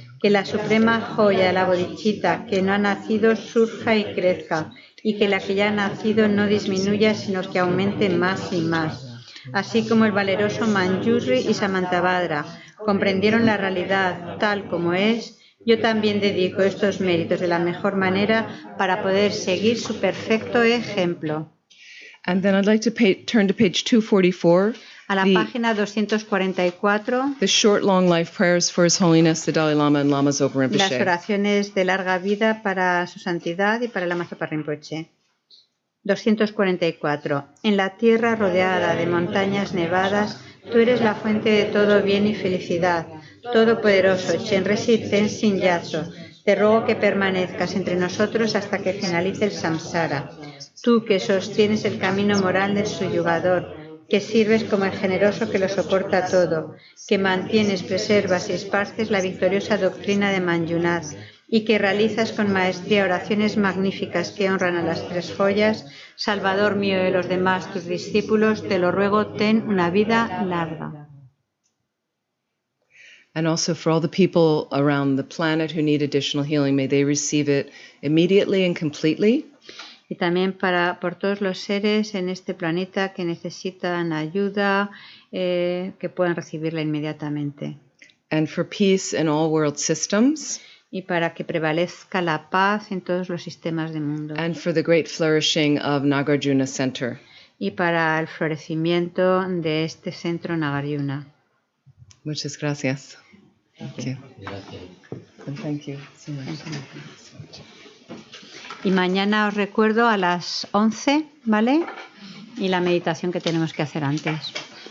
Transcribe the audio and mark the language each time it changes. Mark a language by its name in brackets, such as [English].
[Spanish] Que la suprema joya de la bodhicitta que no ha nacido surja y crezca, y que la que ya ha nacido no disminuya sino que aumente más y más. Así como el valeroso Manjusri y Samantabhadra comprendieron la realidad tal como es, yo también dedico estos méritos de la mejor manera para poder seguir su perfecto ejemplo. [English] And then I'd like to turn to page 244. [Spanish] A la página 244. [English] The short, long life prayers for His Holiness the Dalai Lama and Lama Zopa Rinpoche. [Spanish] Las oraciones de larga vida para su santidad y para el Lama Zopa Rinpoche. 244. En la tierra rodeada de montañas nevadas, tú eres la fuente de todo bien y felicidad. Todopoderoso, Chenresi Tenzin Gyatso, te ruego que permanezcas entre nosotros hasta que finalice el samsara. Tú que sostienes el camino moral del suyugador, que sirves como el generoso que lo soporta todo, que mantienes, preservas y esparces la victoriosa doctrina de Manjunath, y que realizas con maestría oraciones magníficas que honran a las tres joyas, Salvador mío y de los demás tus discípulos, te lo ruego, ten una vida larga. [English] And also for all the people around the planet who need additional healing, may they receive it immediately and completely. [Spanish] Y también por todos los seres en este planeta que necesitan ayuda, que puedan recibirla inmediatamente. [English] And for peace in all world systems. [Spanish] Y para que prevalezca la paz en todos los sistemas del mundo. [English] And for the great flourishing of Nagarjuna Center. [Spanish] Y para el florecimiento de este centro Nagarjuna. Muchas gracias. [English] Thank you. [Spanish] Gracias. [English] And thank you so much. [Spanish] Y mañana os recuerdo a las 11, ¿vale? Y la meditación que tenemos que hacer antes.